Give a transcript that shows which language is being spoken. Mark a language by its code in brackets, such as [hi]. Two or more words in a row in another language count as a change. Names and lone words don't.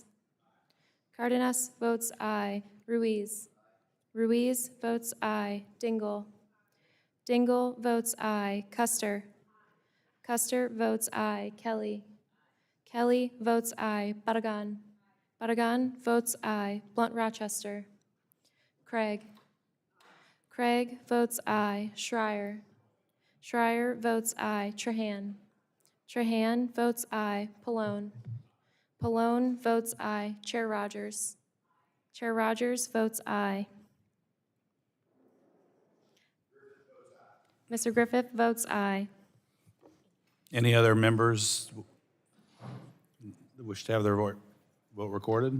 [en] Cardenas votes aye. Ruiz. Ruiz votes aye. Dingell. Dingell votes aye. Custer. Custer votes aye. Kelly. Kelly votes aye. Barragan. Barragan votes aye. Blunt Rochester. Craig. Craig votes aye. Schreier. Schreier votes aye. Trahan. Trahan votes aye. Pallone. Pallone votes aye. Chair Rogers. Chair Rogers votes aye. Mr. Griffith votes aye. Any other members that wish to have their vote recorded?